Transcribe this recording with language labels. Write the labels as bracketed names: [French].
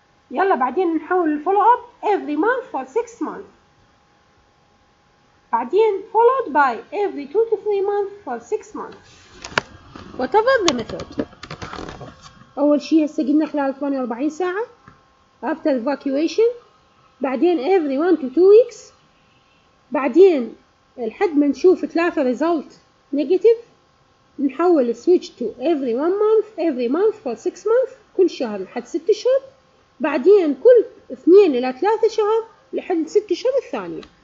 [Arabic] يلا بعدين نحول الفولو اب [English] every month for 6 months. بعدين followed by every 2 to 3 months for 6 months. whatever the method. [Arabic] أول شيء هسه قلنا خلال 48 ساعة [English] after evacuation. بعدين every 1 to 2 weeks. [Arabic] بعدين لحد ما نشوف 3 result negative نحول [English] switch to every 1 month for 6 months [Arabic] كل شهر لحد 6 أشهر. بعدين كل 2 إلى 3 شهر لحد 6 أشهر الثانية.